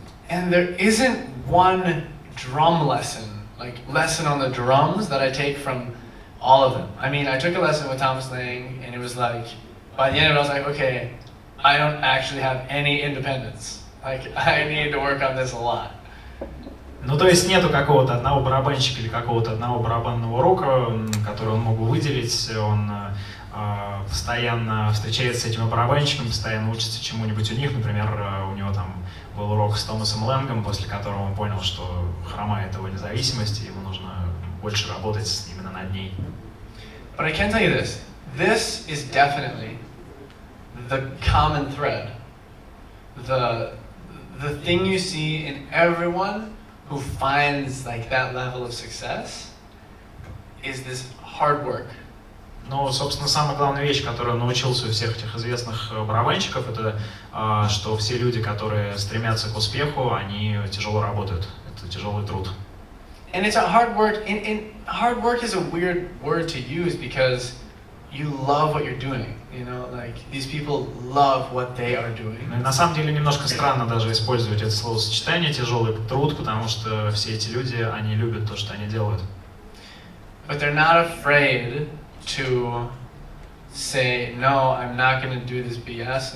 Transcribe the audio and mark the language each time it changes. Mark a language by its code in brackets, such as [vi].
[en] And there isn't one drum lesson, like lesson on the drums that I take from all of them. I mean, I took a lesson with Thomas Lang, and it was like, by the end of it, I was like, okay, I don't actually have any independence. Like, I need to work on this a lot. [ru] Ну, то есть нету какого-то одного барабанщика или какого-то одного барабанного урока, который он мог бы выделить. Он постоянно встречается с этими барабанщиками, постоянно учится чему-нибудь у них. Например, у него там был урок с Томасом Лэнгом, после которого он понял, что хромает его независимость, и ему нужно больше работать именно над ней. [en] But I can tell you this. This is definitely the common thread. The thing you see in everyone who finds like that level of success is this hard work. [ru] Ну, собственно, самая главная вещь, которую он научился у всех этих известных барабанщиков, это что все люди, которые стремятся к успеху, они тяжело работают. Это тяжелый труд. [en] And it's a hard work. Hard work is a weird word to use because you love what you're doing. You know, like these people love what they are doing. На самом деле немножко странно даже использовать это словосочетание «тяжелый труд», потому что все эти люди, они любят то, что они делают. But they're not afraid to say, no, I'm not going to do this BS.